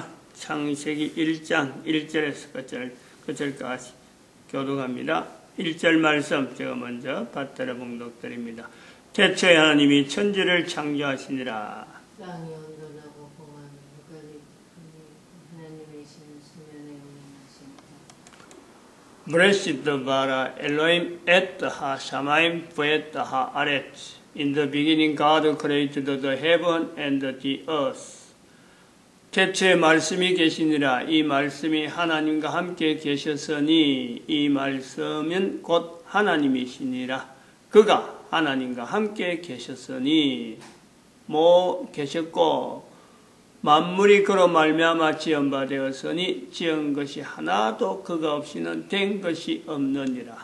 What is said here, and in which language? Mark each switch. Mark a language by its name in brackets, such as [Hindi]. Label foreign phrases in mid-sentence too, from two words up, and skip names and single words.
[Korean] 창세기 1장 1절에서 끝절까지 교독합니다. 1절 말씀 제가 먼저 받들어 봉독드립니다. 태초에 하나님이 천지를 창조하시니라. 땅이 온전하고 공한 흙을 하나님이신 수면에 운행하십니다. [Hebrew] בראשית ברא אלהים את השמים ואת הארץ. [English] In the beginning God created the heaven and the earth. [Korean] 태초에 말씀이 계시니라. 이 말씀이 하나님과 함께 계셨으니 이 말씀은 곧 하나님이시니라. 그가 하나님과 함께 계셨으니 계셨고 만물이 그로 말미암아 지은 바 되었으니 지은 것이 하나도 그가 없이는 된 것이 없느니라.